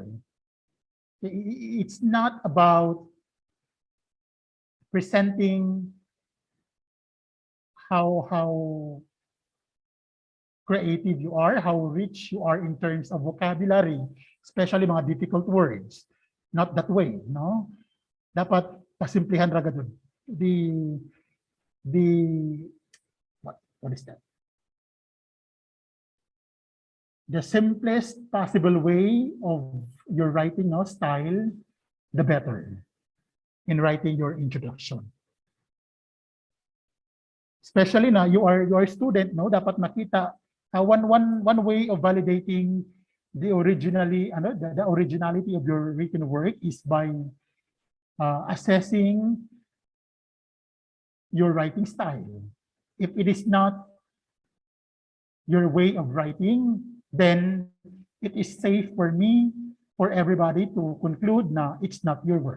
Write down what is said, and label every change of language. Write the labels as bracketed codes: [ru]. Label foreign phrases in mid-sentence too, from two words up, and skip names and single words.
[en] It's not about presenting how creative you are, how rich you are in terms of vocabulary, especially mga difficult words. Not that way, no? [ceb] Dapat pasimplihan ra gud. [en] The what is that? The simplest possible way of your writing, no, style, the better in writing your introduction. Especially na you are a student, no, [ceb] dapat makita [en] one way of validating the originality of your written work is by assessing your writing style. If it is not your way of writing, then it is safe for me, for everybody to conclude na it's not your work.